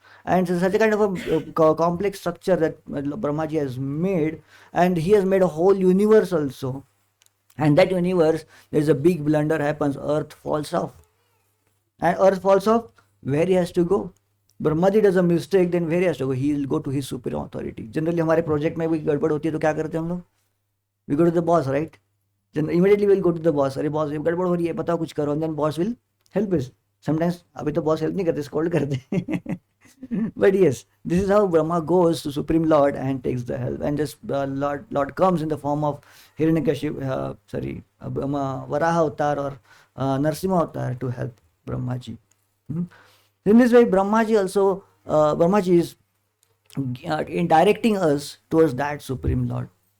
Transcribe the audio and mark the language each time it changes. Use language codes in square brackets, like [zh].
[en] And it's such a kind of a complex structure that Brahmaji has made, and he has made a whole universe also. And that universe, there's a big blunder happens, earth falls off. And earth falls off, where he has to go? Brahmaji does a mistake, then where he has to go? He will go to his superior authority. [hi] Generally हमारे project में भी गड़बड़ होती है तो क्या करते हैं हम लोग? [en] We go to the boss, right? Then immediately we'll go to the boss. [hi] अरे boss, ये गड़बड़ हो रही है, बताओ कुछ करो. [en] And then boss will help us. [hi] Sometimes अभी तो boss help नहीं करते, scold करते. [en] But yes, this is how Brahma goes to Supreme Lord and takes the help. And this Lord comes in the form of Hiranyakashipu, Varaha Avatar or Narsimha Avatar to help Brahmaji. In this way, Brahmaji is in directing us towards that Supreme Lord.